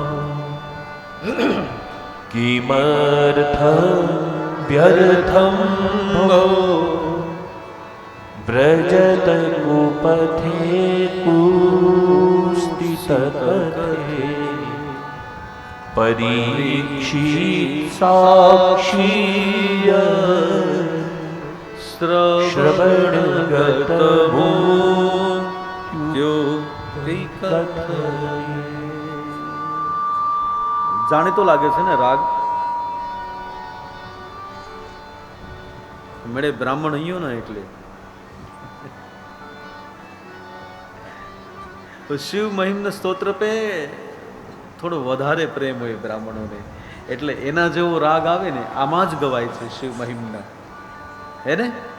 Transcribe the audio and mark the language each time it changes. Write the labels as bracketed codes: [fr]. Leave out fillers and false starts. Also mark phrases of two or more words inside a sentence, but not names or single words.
[sa] किमर्थं व्यर्थं भो व्रजत कुपथे कुस्थितकथे परीक्षित साक्षीय શ્રવણગત [gu] જાણીતો લાગે છે ને રાગ? મેળે બ્રાહ્મણ અહીંયા ને એટલે તો શિવ મહિમ્ન સ્તોત્ર પે થોડો વધારે પ્રેમ હોય બ્રાહ્મણોને, એટલે એના જેવો રાગ આવે ને આમાં જ ગવાય છે શિવ મહિમ્ન, હે ને?